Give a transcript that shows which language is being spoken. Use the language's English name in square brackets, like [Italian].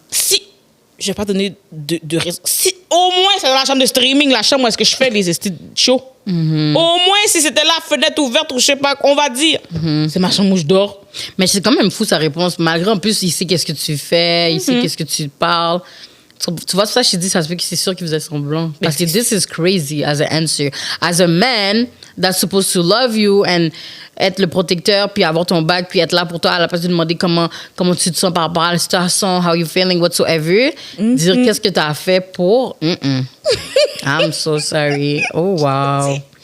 [French] Si, je vais pas donner de raison. Si au moins c'est dans la chambre de streaming, la chambre où est-ce que je fais les estis shows. Au moins si c'était la fenêtre ouverte ou je sais pas, on va dire. C'est ma chambre où je dors. Mais c'est quand même fou sa réponse. Malgré en plus, il sait qu'est-ce que tu fais, il sait qu'est-ce que tu parles. Tu vois, ça, je t'ai dit, ça se peut que c'est sûr qu'il faisait semblant. Parce que [English] this is crazy as an answer. As a man that's supposed to love you and [French] être le protecteur, puis avoir ton bac, puis être là pour toi à la place de demander comment tu te sens par rapport à la situation, [English] how you feeling, whatsoever. [French] Dire qu'est-ce que tu as fait pour... [English] I'm so sorry. Oh, wow.